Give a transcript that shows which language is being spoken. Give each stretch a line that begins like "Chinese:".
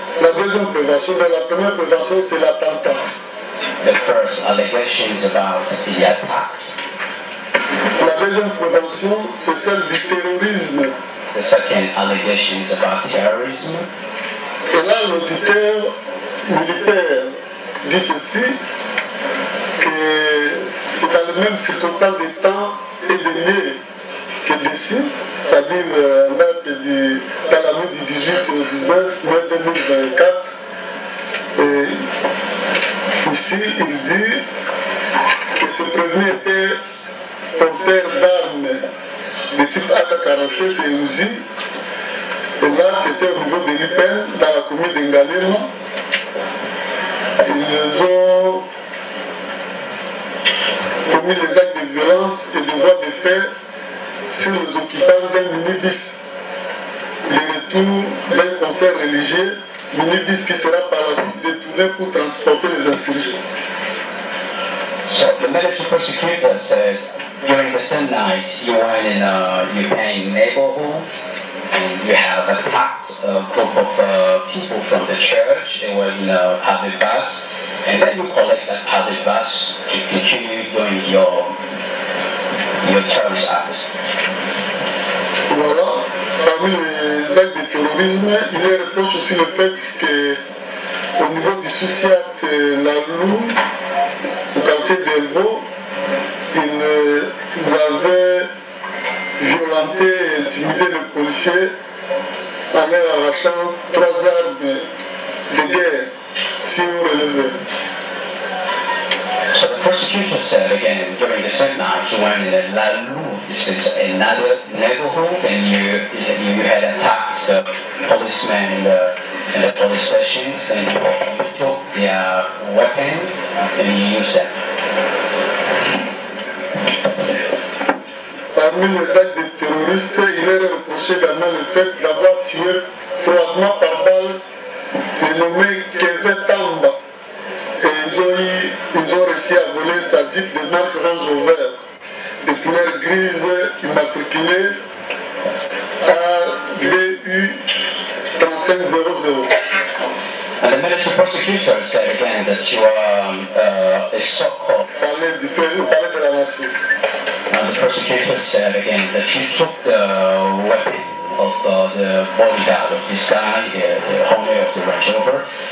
French: La deuxième prévention, la première prévention, c'est l'attentat.
English: The first allegation is about the attack.
French: La deuxième prévention, c'est celle du terrorisme.
English: The second allegation is about terrorism.
French: Et là, l'auditeur militaire dit ceci, que c'est dans les mêmes circonstances de temps et de lieu que d'ici, c'est-à-dire en date dans la nuit du 18 au 19 mai 2024. Et ici, il dit que ce prévenu était porteur d'armes de type AK-47 et Uzi. Et là, c'était au niveau de l'IPEN, dans la commune de Ngalema. Ils ont commis les actes de violence et de voies de fait sur les occupants d'un minibus. Le retour d'un concert religieux, minibus qui sera par la suite détruit retourner pour transporter les insurgés.
English: So the military prosecutor said during the same night you went in a Ukrainian neighborhood and you have attacked a group of people from the church. They were in a public bus, and then you collect that public bus to continue doing your terrorist acts.
French: Voilà, parmi les actes de terrorisme, il y reproche aussi le fait qu'au niveau du Souciat La Lou, au quartier d'Elvaux, ils avaient violenté et intimidé les policiers en leur arrachant 3 armes de guerre, si vous relevez.
English: So the prosecutor said again during the same night you went in La Lou, this is another neighborhood, and you had attacked the policemen in the police stations, and you took their weapon and you used them.
French: Parmi les actes des terroristes, il est reproché également le fait d'avoir tiré froidement par balle le nommé Kevin Tamba. Et ils ont réussi à voler sa Jeep de marque Range Rover de couleur grise immatriculée ABU 3500.
English: And the military prosecutor said again that you are a so-called.
French: Parler de la nation.
English: And the prosecutor said again that you took the weapon of the bodyguard of this guy, the owner of the Range Rover.